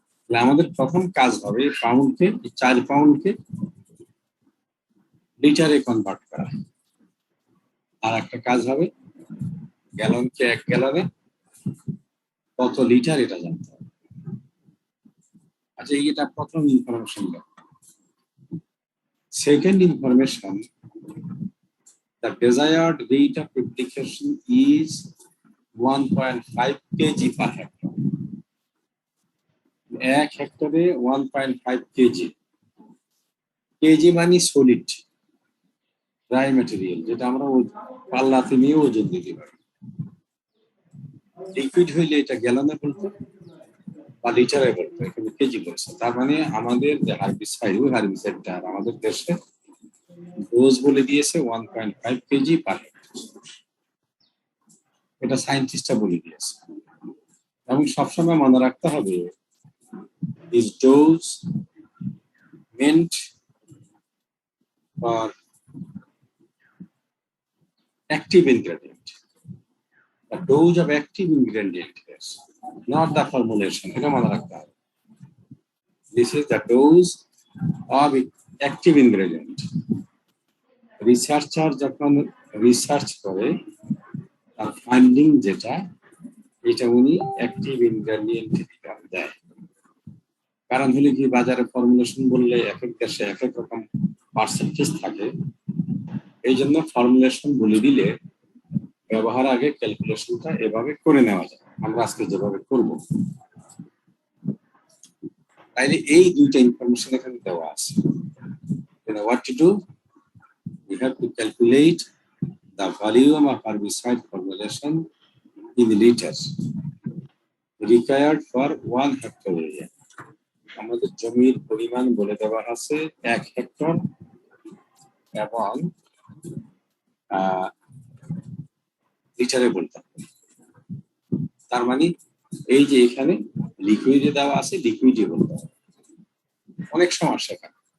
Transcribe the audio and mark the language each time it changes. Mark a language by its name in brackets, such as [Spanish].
[Bangla] আমাদের প্রথম কাজ হবে পাউন্ডকে, 4 পাউন্ডকে লিটারে কনভার্ট করা। আর একটা কাজ হবে গ্যালনকে 1 গ্যালনে কত লিটার এটা জানতে হবে। আচ্ছা, এটা প্রথম information. [English] Second information, the desired rate of replication is 1.5 kg per hectare. [Bangla] 1 হেক্টরে 1.5 কেজি। কেজি মানে সলিড ড্রাই ম্যাটেরিয়াল, যেটা আমরা পাল্লাতে নিয়ে ওজন দিতে পারি। লিকুইড হইলে এটা গ্যালনে বলতো বা লিটারে বলতো, এখানে কেজি বলছে। তার মানে আমাদের যে হার্বিসাইড, ওই হার্বিসাইডটা আমাদের দেশে ডোজ বলে দিয়েছে 1.5 কেজি পার হেক্টর। এটা সায়েন্টিস্টরা বলে দিয়েছে। এবং সবসময় মনে রাখতে হবে [English] is dose meant for active ingredient. The dose of active ingredient is not the formulation. [Bangla] এটা মনে রাখতে হবে। [English] This is the dose of active ingredient. [Bangla] Researcher যখন রিসার্চ করে তার ফাইন্ডিং যেটা, এটা উনি অ্যাক্টিভ ইনগ্রেডিয়েন্ট দেয়। কারণ হলে কি, বাজারে ফর্মুলেশন বললে এক এক দেশে এক এক রকম পার্সেন্টেজ থাকে। এই জন্য ফর্মুলেশন বলে দিলে ব্যবহার আগে ক্যালকুলেশনটা এভাবে করে নেওয়া যায়, আমরা আজকে যেভাবে করব। তাইলে এই দুইটা ইনফরমেশন এখানে দেওয়া আছে। [English] What to do? We have to calculate the volume of herbicide formulation in liters required for 1 hectare area. [Bangla] আমাদের জমির পরিমাণ বলে দেওয়া আছে 1 হেক্টর, এবং লিটারে বলতে হবে। তার মানে এই যে এখানে লিকুইডে দেওয়া আছে, লিকুইডে বলতে হবে। অনেক সমস্যা এখানে।